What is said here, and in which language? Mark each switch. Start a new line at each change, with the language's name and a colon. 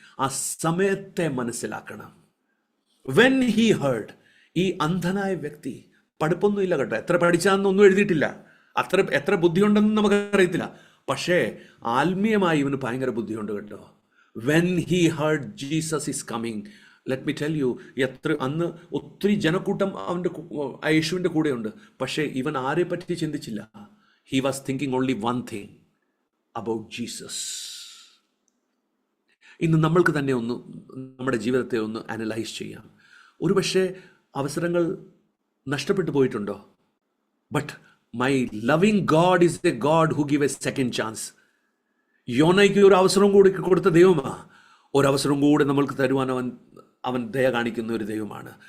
Malayalam: ആ സമയത്തെ മനസ്സിലാക്കണം.
English: when he heard,
Malayalam: ഈ അന്ധനായ വ്യക്തി പഠിപ്പൊന്നും ഇല്ല കേട്ടോ, എത്ര പഠിച്ചാന്നൊന്നും എഴുതിയിട്ടില്ല, എത്ര ബുദ്ധിയുണ്ടെന്ന് നമുക്കറിയത്തില്ല, പക്ഷേ ആത്മീയമായി ഇവന് ഭയങ്കര ബുദ്ധിയുണ്ട് കേട്ടോ.
English: when he heard Jesus is coming, let me tell you,
Malayalam: അന്ന് ഒത്തിരി ജനക്കൂട്ടം യേശുവിൻ്റെ കൂടെയുണ്ട്. പക്ഷേ ഇവൻ ആരെ പറ്റി ചിന്തിച്ചില്ല.
English: He was thinking only one thing about Jesus.
Malayalam: ഇന്ന് നമ്മൾക്ക് തന്നെ നമ്മുടെ ജീവിതത്തെ ഒന്ന് അനലൈസ് ചെയ്യാം. ഒരുപക്ഷെ അവസരങ്ങൾ നഷ്ടപ്പെട്ടു പോയിട്ടുണ്ടോ?
English: But my loving God is a God who give a second chance.
Malayalam: യോനയ്ക്ക് ഒരു അവസരം കൂടി കൊടുത്ത ദൈവമാണ്. ഒരവസരം കൂടി നമ്മൾക്ക് തരുവാൻ അവൻ ദയ കാണിക്കുന്ന ഒരു ദൈവമാണ്.